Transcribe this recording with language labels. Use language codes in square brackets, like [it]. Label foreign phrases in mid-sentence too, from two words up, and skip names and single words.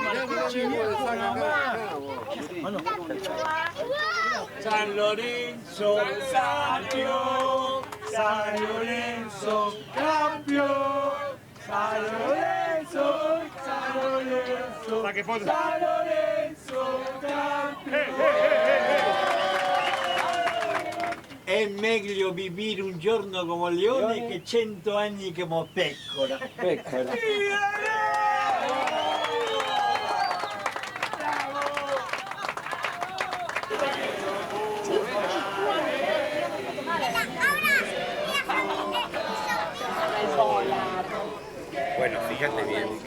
[es] San Lorenzo, campeón. San Lorenzo, campeón. San Lorenzo, San Lorenzo. San Lorenzo, campeón. [it] È meglio vivere un giorno come leone che 100 anni come pecora. Pecora. [es] Bueno, fíjate bien.